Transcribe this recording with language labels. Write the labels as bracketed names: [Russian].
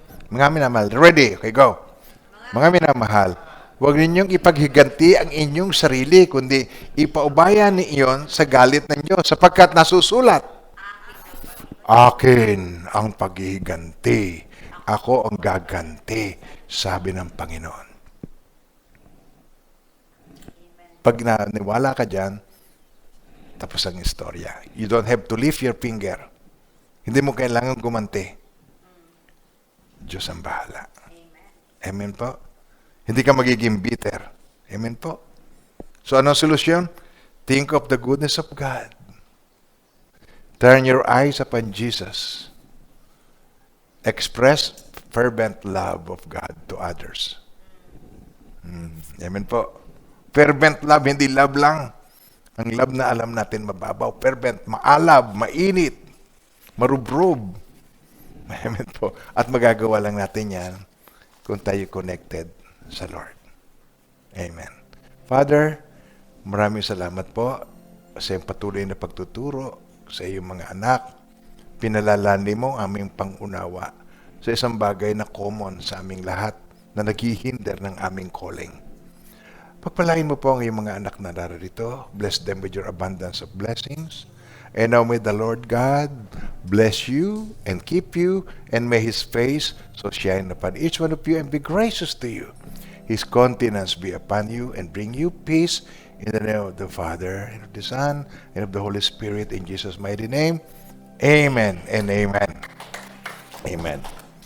[Filipino] Mga minamahal, ready? Okay, go. Mga minamahal, huwag ninyong ipaghiganti ang inyong sarili, kundi ipaubaya niyon sa galit ng Diyos, sapagkat nasusulat, akin ang paghihiganti, ako ang gaganti, sabi ng Panginoon. Pag naniwala ka dyan, tapos ang istorya. [English] You don't have to lift your finger. [Filipino] Hindi mo kailangan gumanti. Diyos ang bahala. Amen po. Hindi ka magiging bitter. Amen po. So, anong solusyon? [English] Think of the goodness of God. Turn your eyes upon Jesus. Express fervent love of God to others. [Filipino] Amen po. Fervent love, hindi love lang. Ang love na alam natin mababaw. Fervent, maalab, mainit, marubrub. Amen po. At magagawa lang natin yan kung tayo connected sa Lord. Amen. Father, maraming salamat po sa iyong patuloy na pagtuturo sa iyong mga anak. Pinalalani mo ang aming pangunawa sa isang bagay na common sa aming lahat na naghihinder ng aming calling. Pagpalain mo po ang iyong mga anak na narito. [English] Bless them with your abundance of blessings. And now may the Lord God bless you and keep you, and may His face so shine upon each one of you and be gracious to you. His countenance be upon you and bring you peace, in the name of the Father, and of the Son, and of the Holy Spirit, in Jesus' mighty name. Amen and amen. Amen.